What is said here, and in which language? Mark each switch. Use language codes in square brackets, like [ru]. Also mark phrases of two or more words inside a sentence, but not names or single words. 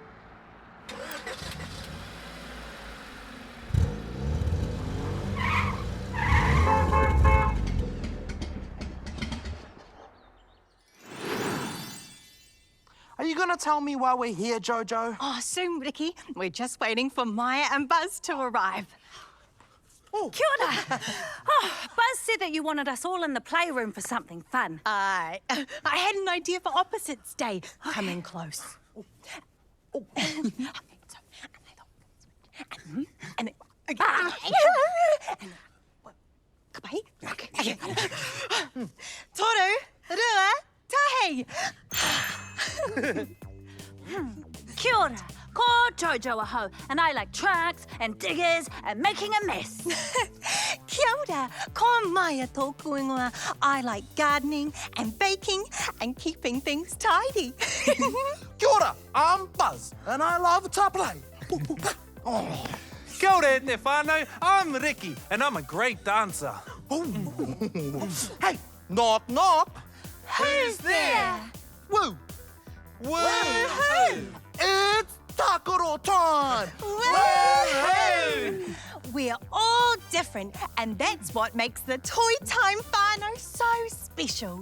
[en] Are you gonna tell me why we're here, Jojo? Oh, soon, Ricky. We're just waiting for Maya and Buzz to arrive. [mi] Kia ora. [en] Buzz said that you wanted us all in the playroom for something fun. I had an idea for Opposites Day. Come in close. [mi] Toru, rua, tahi. Kia ora. Ko Jojo aho, [en] and I like trucks and diggers and making a mess. [mi] Kia ora, ko Maya tōku ingoa. [en] I like gardening and baking and keeping things tidy. [mi] Kia ora, [en] I'm Buzz, and I love to play. Oh. [mi] Kia ora te whānau, [en] I'm Ricky, and I'm a great dancer. Hey, knock, knock. Who's there? Woo! Woo-hoo! It's Takaro time! Woo-hoo! We're all different, and that's what makes the Toy Time whānau so special.